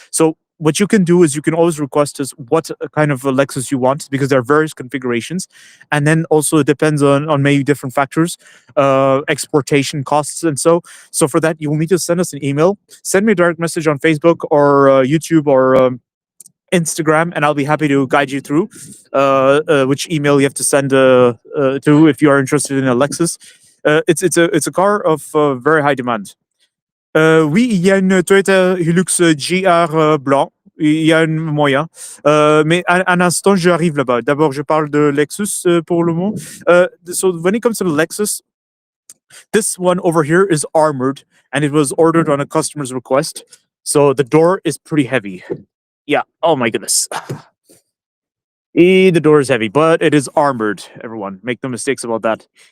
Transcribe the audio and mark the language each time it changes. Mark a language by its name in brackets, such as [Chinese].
[English] So what you can do is you can always request us what kind of a Lexus you want because there are various configurations, and then also it depends on many different factors, exportation costs, and so for that you will need to send us an email, send me a direct message on Facebook or YouTube or Instagram, and I'll be happy to guide you through which email you have to send to if you are interested in a Lexus. It's a car of very high demand. [French] Oui, il y a une Toyota Hilux GR blanc. Il y a un moyen. Mais un instant, j'arrive là-bas. D'abord, je parle de Lexus pour le moment. [English] So when it comes to the Lexus, this one over here is armored, and it was ordered on a customer's request. So the door is pretty heavy. Yeah. Oh my goodness. The door is heavy, but it is armored. Everyone, make no mistakes about that.